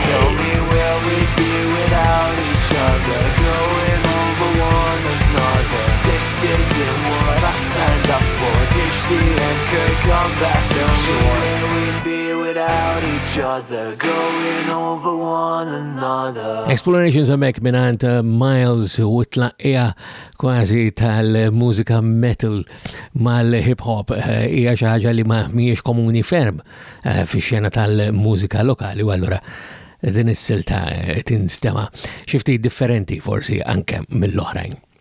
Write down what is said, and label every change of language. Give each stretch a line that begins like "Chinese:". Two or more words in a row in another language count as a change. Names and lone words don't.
English: Tell me where we'd be without each other, going over one another. This isn't what I signed up for. This the end could come back. Tell me where we'd be without each other, going over one another.
Maltese: Explorations hemmhekk minant Miles u tlaqqija kważi tal-mużika metal mal-hip hop hija xi ħaġa li ma mhijiex komuni ferm fix-xena tal-mużika lokali u allura din is-silta tinstema' xi ftit differenti forsi anke mill-oħrajn.